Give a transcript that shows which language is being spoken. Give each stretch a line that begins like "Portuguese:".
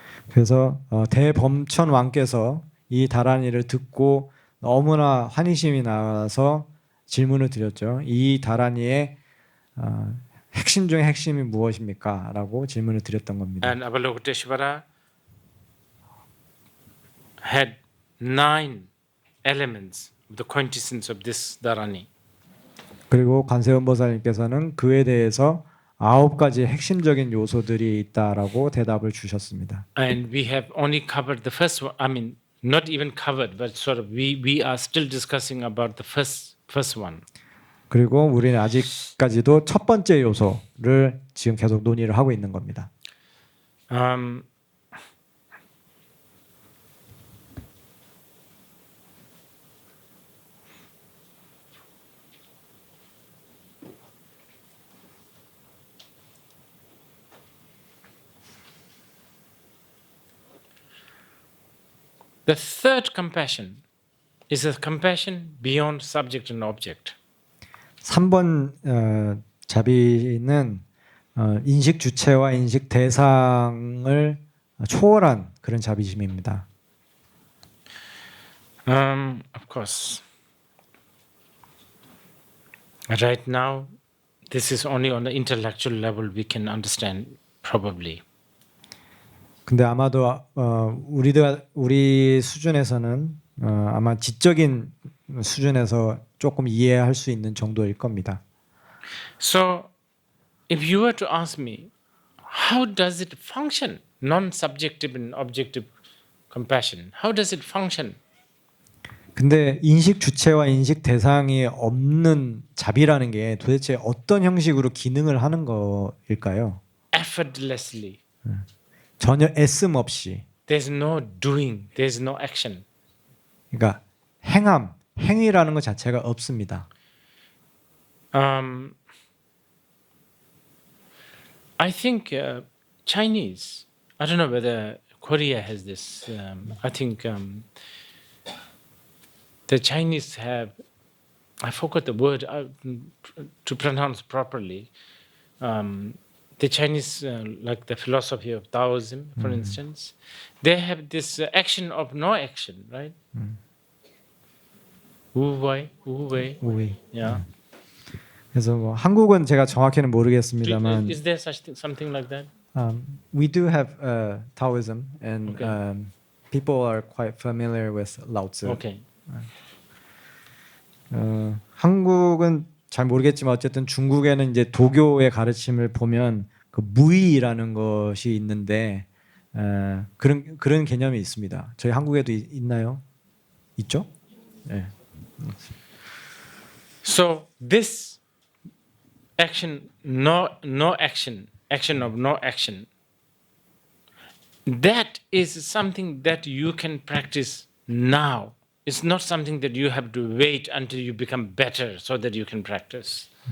Korean: 그래서 대범천 왕께서 이 다라니를 듣고 너무나 환희심이 나서 질문을 드렸죠. 이 다라니의 핵심 중에 핵심이 무엇입니까? 라고 질문을 드렸던 겁니다.
English: And Avalokiteshvara had 9 elements of the quintessence of this Dharani.
Korean: 그리고 관세음보살님께서는 그에 대해서 9가지 핵심적인 요소들이 있다라고 대답을 주셨습니다.
English: And we have only covered the first one. I mean, not even covered, but sort of we are still discussing about the first one.
Korean: 그리고 우리는 아직까지도 첫 번째 요소를 지금 계속 논의를 하고 있는 겁니다.
English: The third compassion is a compassion beyond subject and object.
Korean: 3번 자비는 인식 주체와 인식 대상을 초월한 그런 자비심입니다.
English: Of course. Right now, this is only on the intellectual level we can understand, probably.
Korean: 근데 아마도 우리 수준에서는 아마 지적인 수준에서 조금 이해할 수 있는 정도일 겁니다.
English: So, if you were to ask me, how does it function? Non-subjective and objective compassion. How does it function?
Korean: 근데 인식 주체와 인식 대상이 없는 자비라는 게 도대체 어떤 형식으로 기능을 하는 거일까요?
English: Effortlessly.
Korean: 전혀 애씀 없이.
English: There's no doing. There's no action.
Korean: 그러니까 행위라는 것 자체가 없습니다.
English: I think Chinese. I don't know whether Korea has this. I think the Chinese have. I forgot the word to pronounce properly. The Chinese, like the philosophy of Taoism, for instance, they have this action of no action, right?
Chinese: wu wei.
Korean: 우위.
English: Yeah.
Korean: 그래서 뭐 한국은 제가 정확히는 모르겠습니다만
English: Is there such something like that? we do have Taoism and Okay. people are quite familiar with Lao Tzu. Okay.
Korean: 한국은 잘 모르겠지만 어쨌든 중국에는 이제 도교의 가르침을 보면 그 무의라는 것이 있는데 그런 개념이 있습니다. 저희 한국에도 있나요? 있죠? 네.
English: So this action, no action, action of no action. That is something that you can practice now. It's not something that you have to wait until you become better so that you can practice.